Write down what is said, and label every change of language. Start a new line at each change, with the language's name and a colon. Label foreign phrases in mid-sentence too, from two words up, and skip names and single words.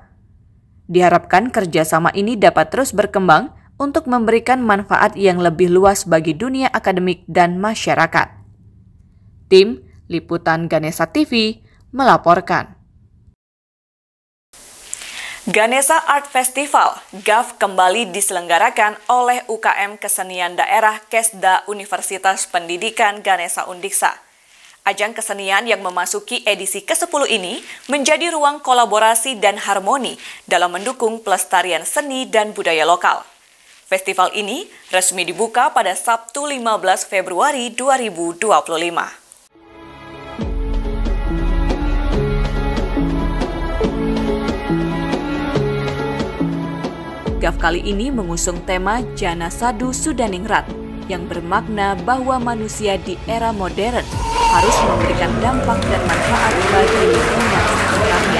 Indonesian: Diharapkan kerjasama ini dapat terus berkembang untuk memberikan manfaat yang lebih luas bagi dunia akademik dan masyarakat. Tim Liputan Ganesha TV melaporkan. Ganesha Art Festival GAF kembali diselenggarakan oleh UKM Kesenian Daerah Kesda Universitas Pendidikan Ganesha Undiksa. Ajang kesenian yang memasuki edisi ke-10 ini menjadi ruang kolaborasi dan harmoni dalam mendukung pelestarian seni dan budaya lokal. Festival ini resmi dibuka pada Sabtu 15 Februari 2025. GAF kali ini mengusung tema Jana Sadu Sudaningrat yang bermakna bahwa manusia di era modern harus memberikan dampak dan manfaat bagi lingkungan sekitarnya.